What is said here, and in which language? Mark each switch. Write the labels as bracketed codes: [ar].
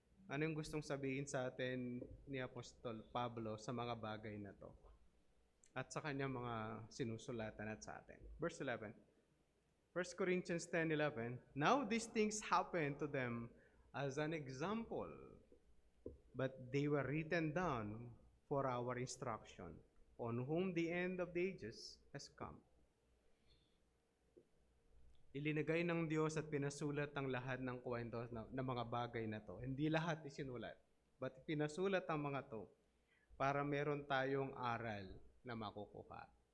[tl] Ano yung gustong sabihin sa atin ni Apostol Pablo sa mga bagay na to? At sa kanyang mga sinusulatan at sa atin. [en] Verse 11. 1 Corinthians 10:11. Now these things happen to them as an example, but they were written down for our instruction, on whom the end of the ages has come. [tl] Ilinagay ng Diyos at pinasulat ang lahat ng kwento ng mga bagay na to. Hindi lahat isinulat, but pinasulat ang mga to para meron tayong aral na makukuha.